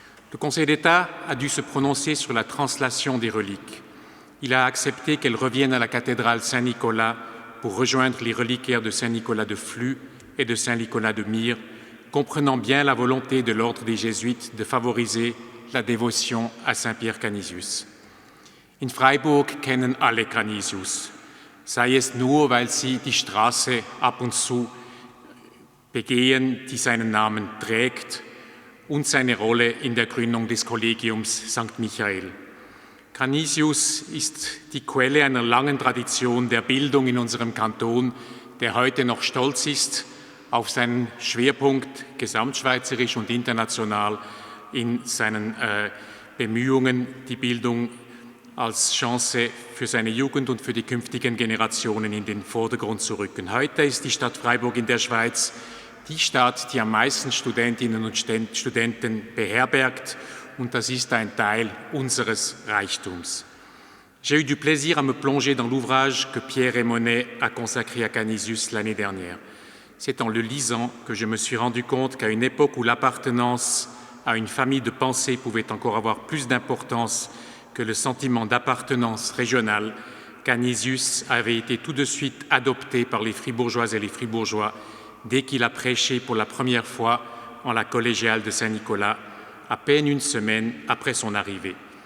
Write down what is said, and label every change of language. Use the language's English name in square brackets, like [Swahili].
[French] Le Conseil d'État a dû se prononcer sur la translation des reliques. Il a accepté qu'elles reviennent à la cathédrale Saint-Nicolas pour rejoindre les reliquaires de Saint-Nicolas de Flux et de Saint-Nicolas de Myre, comprenant bien la volonté de l'ordre des Jésuites de favoriser la dévotion à Saint-Pierre Canisius. [German] In Freiburg kennen alle Canisius, sei es nur, weil sie die Straße ab und zu begehen, die seinen Namen trägt, und seine Rolle in der Gründung des Kollegiums St. Michael. Canisius ist die Quelle einer langen Tradition der Bildung in unserem Kanton, der heute noch stolz ist auf seinen Schwerpunkt gesamtschweizerisch und international in seinen Bemühungen, die Bildung als Chance für seine Jugend und für die künftigen Generationen in den Vordergrund zu rücken. Heute ist die Stadt Freiburg in der Schweiz die Stadt, die am meisten Studentinnen und Studenten beherbergt, und das ist ein Teil unseres Reichtums. [French] J'ai eu du plaisir à me plonger dans l'ouvrage que Pierre et Monet a consacré à Canisius l'année dernière. C'est en le lisant que je me suis rendu compte qu'à une époque où l'appartenance à une famille de pensée pouvait encore avoir plus d'importance que le sentiment d'appartenance régionale, Canisius avait été tout de suite adopté par les Fribourgeoises et les Fribourgeois dès qu'il a prêché pour la première fois en la collégiale de Saint-Nicolas, à peine une semaine après son arrivée.